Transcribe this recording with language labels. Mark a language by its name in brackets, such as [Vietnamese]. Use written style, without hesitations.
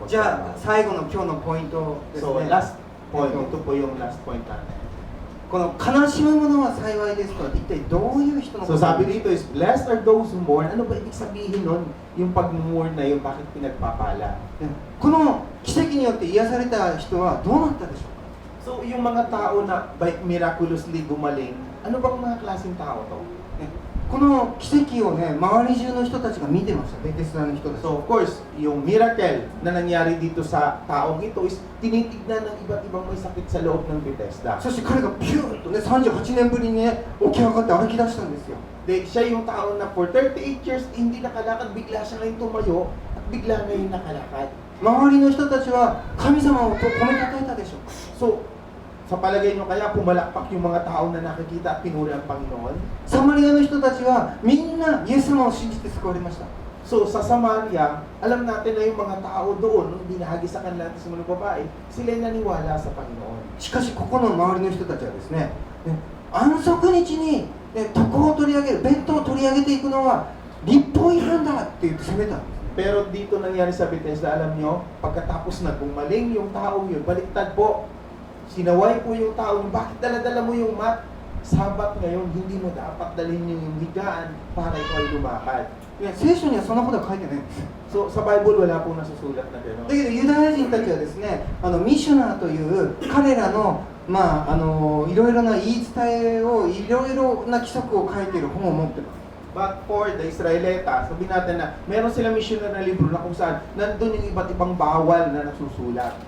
[Japanese] じゃあ [Filipino] magbabago. [Japanese] 最後の今日のポイントです [English] So [Japanese] ね。 [Filipino] last point, ito po yung last point natin. [Japanese] この悲しむ者は幸いですとは一体どういう人のこ [English] So [Filipino] sabi dito is, [English] blessed are those who mourn. [Filipino] Ano ba ibig sabihin nun? Yung pag-mourn na yun, bakit pinagpapala? [Japanese] ねこの奇跡によって癒された人はどうなったでしょうか。 [Filipino] So yung mga tao na miraculously gumaling, ano bang mga klaseng tao to? [Japanese] ねこの奇跡をね、周り中の人たちが見てました、ベテスダの人たち。 [Filipino] So of course, yung miracle na nangyari dito sa taong ito is tinitignan ng iba't ibang may sakit sa loob ng Bethesda. [Japanese] そして彼がピューッとね、38年ぶりにね、起き上がって歩き出したんですよ。 [Filipino] De, siya yung tao na for 38 years hindi nakalakad, bigla siya ngayon tumayo at bigla ngayon nakalakad. [Japanese] 周りの人たちは神様を褒めたたえたでしょうか。 [Filipino] So, sa palagay nyo kaya pumalakpak yung mga tao na nakikita at pinuri ang Panginoon? [Japanese] サマリアの人たちはみんなイエス様を信じて救われました。 [Filipino] So, sa Samaria, alam natin na yung mga tao doon, nung binahagi sa kanila at sa mga babae, sila'y naniwala sa Panginoon. [Japanese] しかしここの周りの人たちはですね、安息日に、床を取り上げる、ベッドを取り上げていくのは立法違反だって言って責めたんです。 [Filipino] Pero dito nangyari sa Bethesda, alam nyo, pagkatapos na gumaling yung taong yun, baliktad po, sinaway po yung tao, bakit dala-dala mo yung mat? Sabat ngayon, hindi mo dapat dalhin yung higaan para ikaw ay lumakad. [Japanese] 聖書にはそんなことは書いてないんです。 [Filipino] So, sa Bible, wala po nasusulat na [Japanese] だ [Filipino] gano'n. [Japanese] けどユダヤ人たちはですね、ミシュナーという彼らのいろいろな言い伝えをいろいろな規則を書いている本を持ってます。 [English] But for the [Filipino] Israelita, sabihin natin na meron silang missionary na libro na kung saan nandun yung iba't ibang bawal na nasusulat.